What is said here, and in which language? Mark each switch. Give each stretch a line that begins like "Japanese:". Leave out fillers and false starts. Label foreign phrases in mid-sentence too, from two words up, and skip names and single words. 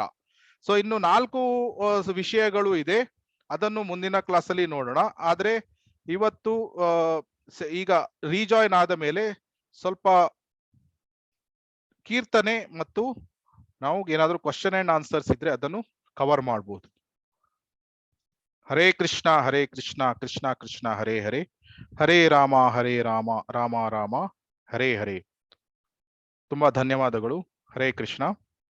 Kannada: ಸೊ ಇನ್ನು 4 ವಿಷಯಗಳು ಇದೆ, ಅದನ್ನು ಮುಂದಿನ ಕ್ಲಾಸಲ್ಲಿ ನೋಡೋಣ. ಆದ್ರೆ ಇವತ್ತು ಈಗ ರೀಜಾಯಿನ್ ಆದ ಮೇಲೆ ಸ್ವಲ್ಪ ಕೀರ್ತನೆ ಮತ್ತು ನಾವು ಏನಾದ್ರೂ
English: question and answers
Kannada: ಇದ್ರೆ ಅದನ್ನು ಕವರ್ ಮಾಡಬಹುದು.
Sanskrit: ಹರೇ ಕೃಷ್ಣ ಕೃಷ್ಣ ಕೃಷ್ಣ ಹರೇ ಹರೇ, ಹರೇ ರಾಮ ರಾಮ ರಾಮ ಹರೇ ಹರೇ.
Kannada: ತುಂಬಾ ಧನ್ಯವಾದಗಳು.
Sanskrit: ಹರೇ ಕೃಷ್ಣ.